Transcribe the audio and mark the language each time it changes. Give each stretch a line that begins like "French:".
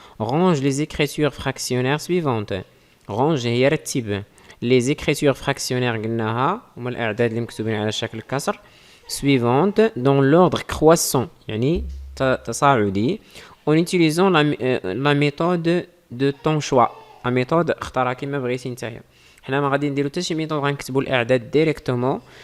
French: range les écritures fractionnaires suivantes.
Arabic: range هي رتب
French: les écritures fractionnaires
Arabic: قلناها هما الاعداد اللي مكتوبين على شكل كسر
French: suivantes dans l'ordre croissant
Arabic: يعني تصاعدي
French: en utilisant la méthode de ton choix.
Arabic: la méthode اختارها كيما بغيتي نتايا. حنا ما غادي نديرو حتى شي ميثود، غنكتبوا الاعداد ديريكتومون.